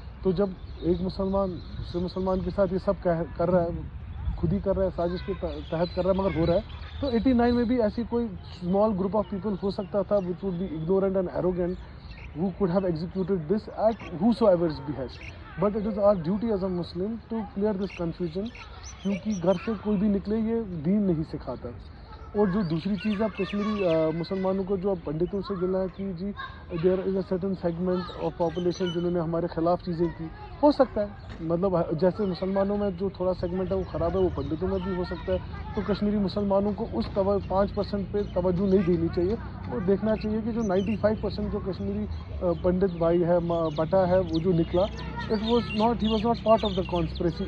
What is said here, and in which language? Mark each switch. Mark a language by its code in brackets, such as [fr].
[ur] تو جب ایک مسلمان دوسرے مسلمان کے ساتھ یہ سب کر رہا ہے, خود ہی کر رہا ہے, سازش کے تحت کر رہا ہے, مگر ہو رہا ہے, تو 89 میں بھی ایسی کوئی [en] small group of people [ur] ہو سکتا تھا [en] which would be ignorant and arrogant, who could have executed this at whosoever's behest. But it is our duty as a Muslim to clear this confusion, [ur] کیونکہ گھر سے کوئی بھی نکلے یہ دین نہیں سکھاتا. اور جو دوسری چیز اب کشمیری مسلمانوں کو جو اب پنڈتوں سے گلا ہے کہ جی [en] there is a certain segment of population [ur] جنہوں نے ہمارے خلاف چیزیں کی، ہو سکتا ہے مطلب جیسے مسلمانوں میں جو تھوڑا سیگمنٹ ہے وہ خراب ہے، وہ پنڈتوں میں بھی ہو سکتا ہے. تو کشمیری مسلمانوں کو اس 5% پہ توجہ نہیں دینی چاہیے، اور دیکھنا چاہیے کہ جو 95% جو کشمیری پنڈت بھائی ہے بٹا ہے وہ جو نکلا he [en] Was not part of the conspiracy.